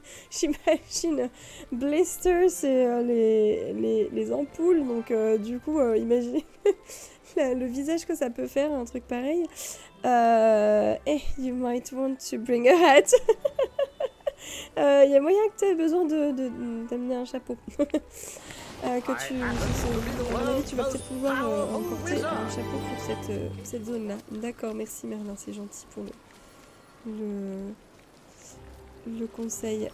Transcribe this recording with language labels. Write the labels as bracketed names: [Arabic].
[French] J'imagine blister c'est les ampoules, donc du coup imaginez le visage que ça peut faire, un truc pareil. [English] Hey, you might want to bring a hat. [French] Y a moyen que tu aies besoin d'amener un chapeau. À mon avis, tu vas peut-être pouvoir emporter un chapeau pour cette zone-là. D'accord, merci Merlin, c'est gentil pour le conseil.